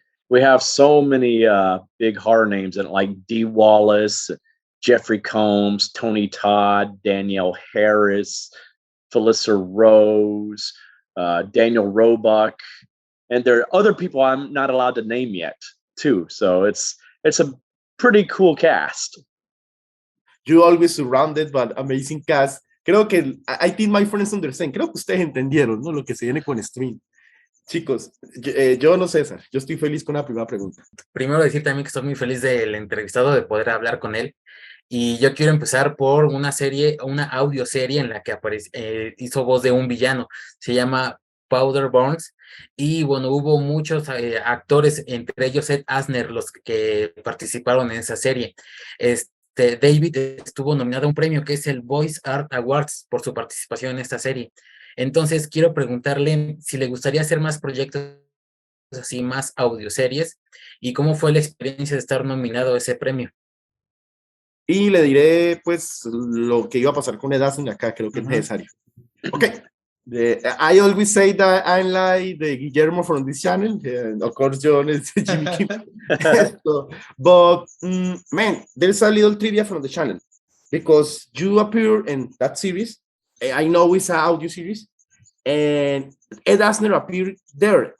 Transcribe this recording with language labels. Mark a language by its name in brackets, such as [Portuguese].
[English] We have so many big horror names in it, like Dee Wallace, Jeffrey Combs, Tony Todd, Danielle Harris, Felissa Rose, Daniel Roebuck, and there are other people I'm not allowed to name yet too. So it's a pretty cool cast. You always surrounded by amazing cast. [Spanish] Creo que [English] I think my friends understand. [Spanish] Creo que ustedes entendieron, ¿no? Lo que se viene con Stream. Chicos, yo no, César, yo estoy feliz con la primera pregunta. Primero decir también que estoy muy feliz del entrevistado, de poder hablar con él. Y yo quiero empezar por una audioserie en la que hizo voz de un villano. Se llama Powder Burns. Y bueno, hubo muchos actores, entre ellos Ed Asner, los que participaron en esa serie. David estuvo nominado a un premio que es el Voice Art Awards por su participación en esta serie. Entonces quiero preguntarle si le gustaría hacer más proyectos así, más audioseries, y cómo fue la experiencia de estar nominado a ese premio. Y le diré, pues, lo que iba a pasar con Ed Asner acá, creo que es necesario. [English] Okay. I always say that I'm like the Guillermo from this channel. Of course, Jhon is Jimmy Kim. But, man, there's a little trivia from the channel because you appear in that series. I know it's an audio series, and Ed Asner appeared there.